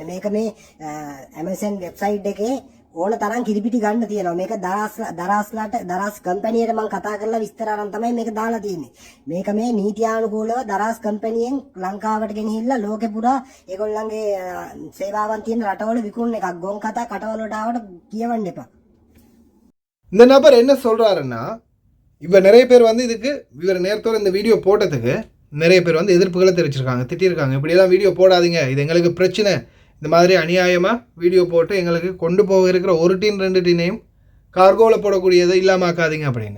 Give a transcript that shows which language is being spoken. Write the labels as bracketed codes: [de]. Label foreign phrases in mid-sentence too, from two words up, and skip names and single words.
[si] මේක මේ Amazon වෙබ්සයිට් එකේ ඕන තරම් කිරිපිටි ගන්න තියෙනවා. මේක දරාස් කම්පැනියට මම කතා කරලා විස්තර අරන් තමයි මේක දාලා තියෙන්නේ. මේක මේ නීතියානුකූලව දරාස් කම්පැනියෙන් ලංකාවට ගෙනහිල්ලා ලෝකෙ පුරා ඒගොල්ලන්ගේ සේවාවන් තියෙන රටවල විකුණන එකක්. ගොන් කතා කටවල වලට ආවට කියවන්න එපා. [ta] இந்த நபர் என்ன சொல்றாருன்னா, இவ நிறைய பேர் வந்து இதுக்கு இவர் நேரத்தோட இந்த வீடியோ போட்டதுக்கு நிறைய பேர் வந்து எதிர்ப்புகளை தெரிவிச்சிருக்காங்க, திட்டிருக்காங்க. இப்படியெல்லாம் வீடியோ போடாதீங்க, இது எங்களுக்கு பிரச்சனை, இந்த மாதிரி அநியாயமாக வீடியோ போட்டு எங்களுக்கு கொண்டு போக இருக்கிற ஒரு டீன் 2 டீனையும் கார்கோவில் போடக்கூடியதை இல்லாமாக்காதீங்க அப்படின்னு.